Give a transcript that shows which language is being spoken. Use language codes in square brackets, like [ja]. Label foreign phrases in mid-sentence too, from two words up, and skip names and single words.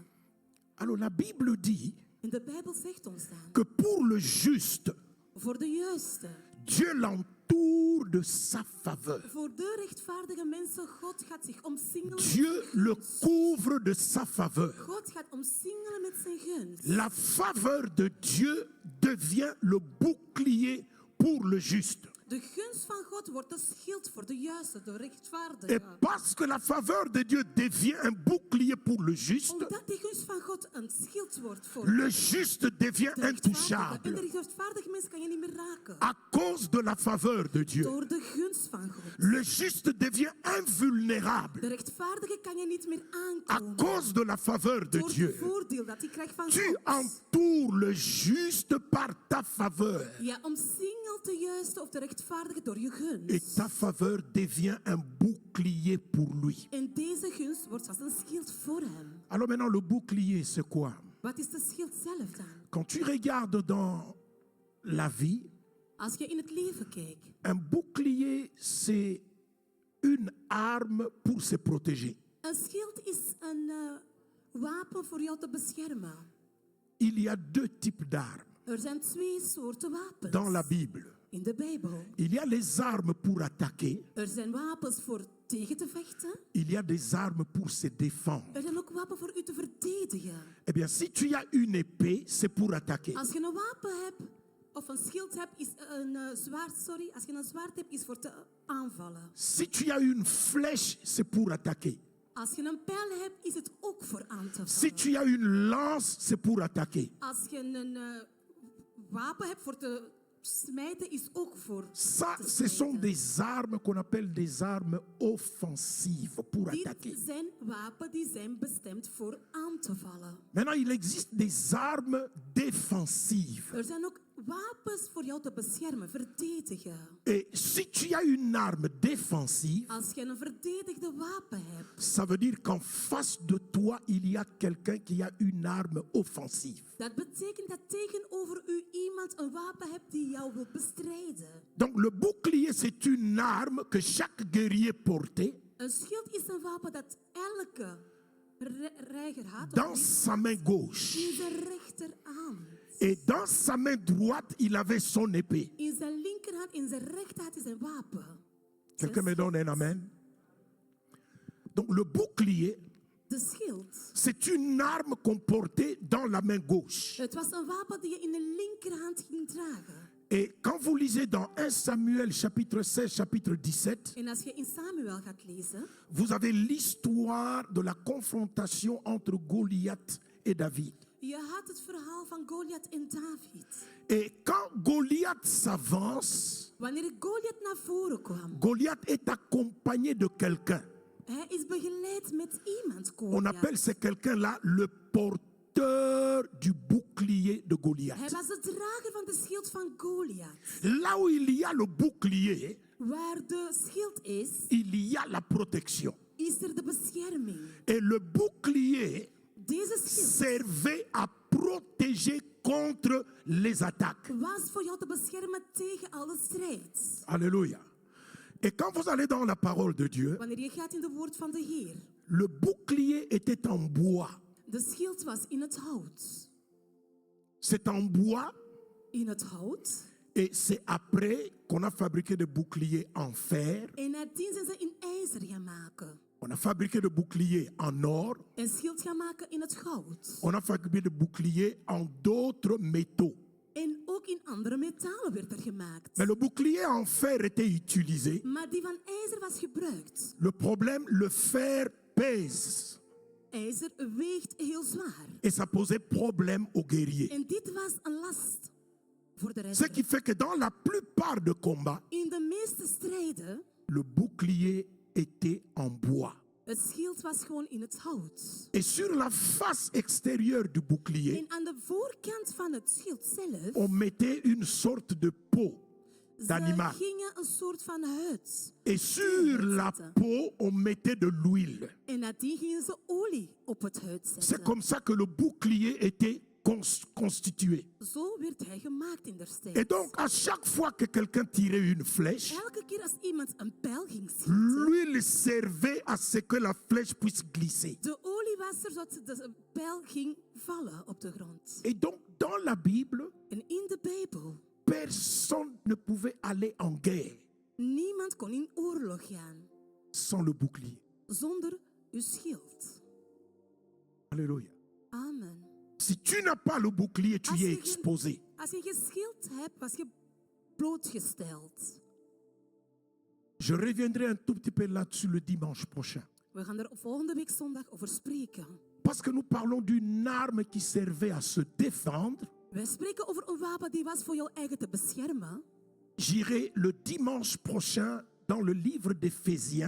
[fr] Alors la Bible dit [nl] En de Bijbel zegt ons dan, [fr] que pour le juste, [nl] voor de juiste, [fr] Dieu l'entoure de sa faveur. [nl] voor de rechtvaardige mensen, God gaat zich omsingelen. [fr] Dieu le couvre de sa faveur. [nl] God gaat omsingelen met zijn gunst. [fr] La faveur de Dieu devient le bouclier pour le juste. [nl] De gunst van God wordt de schild voor de juiste, de [fr] Et [nl] rechtvaardige. [fr] parce que la faveur de Dieu devient un bouclier pour le juste, [nl] Omdat die gunst van God een schild wordt voor [fr] le juste devient [nl] de rechtvaardige. En [fr] intouchable [nl] de rechtvaardige mens kan je niet meer raken. [fr] à cause de la faveur de Dieu. [nl] Door de gunst van God. [fr] Le juste devient invulnérable [nl] De rechtvaardige kan je niet meer [fr] à [nl] aankomen. [fr] cause de la faveur de [nl] Door het [fr] Dieu. [nl] voordeel dat hij krijgt van [fr] Tu [nl] God. [fr] entoures le juste par ta faveur. [nl] Je omsingelt de juiste of de rechtvaardige door je [fr] Et [nl] gunst. [fr] ta faveur devient un bouclier pour lui. [nl] En deze gunst wordt als een schild voor hem. [fr] Alors maintenant, le bouclier, c'est quoi? [nl] Wat is de schild zelf dan? [fr] Quand tu regardes dans la vie, [nl] Als je in het leven kijkt. [fr] un bouclier, c'est une arme pour se protéger. [nl] Een schild is een wapen voor jou te beschermen. [fr] Il y a deux types d'armes [nl] Er zijn twee soorten wapens. [fr] dans la Bible. [nl] In de Bijbel. [fr] Il y a les armes pour attaquer, [nl] Er zijn wapens voor tegen te vechten. [fr] il y a des armes pour se défendre. [nl] Er zijn ook wapens voor u te verdedigen. [fr] Eh bien, si tu as une épée, c'est pour attaquer. [nl] Als je een wapen hebt, of een schild hebt, is een zwaard, sorry. Als je een zwaard hebt, is voor te aanvallen. [fr] Si tu as une flèche, c'est pour attaquer. [nl] Als je een pijl hebt, is het ook voor aan te [fr] Si [nl] vallen. [fr] tu as une lance, c'est pour attaquer. [nl] Als je een wapen hebt voor te smijten, is ook voor [fr] Ça, [nl] te [fr] ce sont [nl] smijten. [fr] des armes qu'on appelle des armes offensives pour attaquer. [nl] Dit zijn wapen die zijn bestemd voor aan te vallen. [fr] Maintenant, il existe des armes défensives. [nl] Er zijn ook wapens voor jou te beschermen, verdedigen. [fr] Et si tu as une arme défensive, [nl] Als je een verdedigde wapen hebt, [fr] ça veut dire qu'en face de toi, il y a quelqu'un qui a une arme offensive. [nl] dat betekent dat tegenover u iemand een wapen hebt die jou wil bestrijden. [fr] Donc le bouclier, c'est une arme que chaque guerrier portait [nl] Een schild is een wapen dat elke reiger had [fr] dans sa main gauche. [nl] in zijn rechterhand. [fr] Et dans sa main droite, il avait son épée. [nl] In zijn linkerhand, in zijn rechterhand is een wapen. [fr] Quelqu'un me donne un amen? Donc le bouclier, [nl] De schild. [fr] c'est une arme qu'on portait dans la main gauche. [nl] Het was een wapen die je in de linkerhand ging dragen. [fr] Et quand vous lisez dans 1 Samuel chapitre 16, chapitre 17, [nl] En als je in Samuel gaat lezen, [fr] vous avez l'histoire de la confrontation entre Goliath et David. [nl] je had het verhaal van Goliath en David. [fr] Et quand Goliath s'avance, [nl] Wanneer Goliath naar voren kwam, [fr] Goliath est accompagné de quelqu'un. [nl] hij is begeleid met iemand. [fr] On [nl] Goliath. [fr] appelle ce quelqu'un-là le porteur du bouclier de [nl] Hij [fr] Goliath. [nl] was de drager van de schild van Goliath. [fr] Là où il y a le bouclier, [nl] Waar de schild is, [fr] il y a la protection. [nl] is er de bescherming. [fr] Et le bouclier [nl] Deze schild [fr] servait à protéger contre les attaques. [nl] was voor jou te beschermen tegen alle strijd. [fr] Alléluia. Et quand vous allez dans la parole de Dieu, [nl] Wanneer je gaat in de woord van de Heer, [fr] le bouclier était en bois. [nl] de schild was in het hout. [fr] C'est en bois [nl] In het hout. [fr] et c'est après qu'on a fabriqué des boucliers en fer. [nl] En nadien zijn ze in ijzer gaan maken. [fr] On a fabriqué des boucliers en or. [nl] En schild gaan maken in het goud. [fr] On a fabriqué des boucliers en d'autres métaux. [nl] En ook in andere metalen werd er gemaakt. [fr] Mais le bouclier en fer était utilisé. [nl] Maar die van ijzer was gebruikt. [fr] Le problème, le fer pèse. [nl] IJzer weegt heel zwaar. [fr] Et ça posait problème aux guerriers. [nl] En dit was een last voor de [fr] Ce qui [nl] redder. [fr] fait que dans la plupart des combats, [nl] In de meeste strijden, [fr] le bouclier était en bois. [nl] het schild was gewoon in het hout. [fr] Et sur la face extérieure du bouclier, [nl] En aan de voorkant van het schild zelf, [fr] on mettait une sorte de peau [nl] ze [fr] d'animal. [nl] gingen een soort van huid. [fr] Et sur la peau, on mettait de l'huile. [nl] En nadien gingen ze olie op het huid [fr] C'est [nl] zetten. [fr] comme ça que le bouclier était constitué. [nl] Zo werd hij gemaakt in der [fr] Et [nl] tijd. [fr] donc, à chaque fois que quelqu'un tirait une flèche, [nl] Elke keer als iemand een pijl ging schieten, [fr] l'huile servait à ce que la flèche puisse glisser. [nl] de olie was er zodat de pijl ging vallen op de grond. [fr] Et donc, dans la Bible, [nl] En in de Bijbel, [fr] personne ne pouvait aller en guerre [nl] niemand kon in oorlog gaan [fr] sans le bouclier. [nl] zonder uw schild. [fr] Alléluia. Amen. Si tu n'as pas le bouclier, tu [nl] Als [fr] y [nl] je [fr] es [nl] geen- [fr] exposé. [nl] Als je geen schild hebt, was je blootgesteld. [fr] Je reviendrai un tout petit peu là-dessus le dimanche prochain. [nl] We gaan er volgende week zondag over spreken. [fr] Parce que nous parlons d'une arme qui servait à se défendre. [nl] Wij spreken over een wapen die was voor jouw eigen te beschermen. [fr] J'irai le dimanche prochain dans le livre d'Éphésiens